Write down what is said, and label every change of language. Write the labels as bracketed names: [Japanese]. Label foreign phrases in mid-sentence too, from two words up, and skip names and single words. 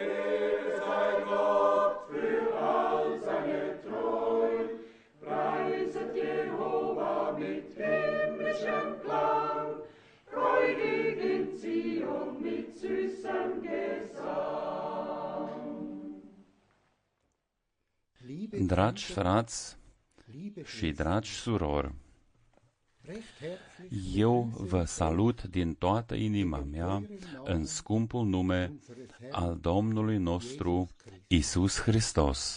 [German] Ehre sei Gott für all seine Treu. Preiset Jehova mit himmlischem Klang, freudig in Zion mit süßem Gesang. [Romanian] Dragi frați și dragi surori, eu vă salut din toată inima mea în scumpul nume al Domnului nostru Iisus Hristos.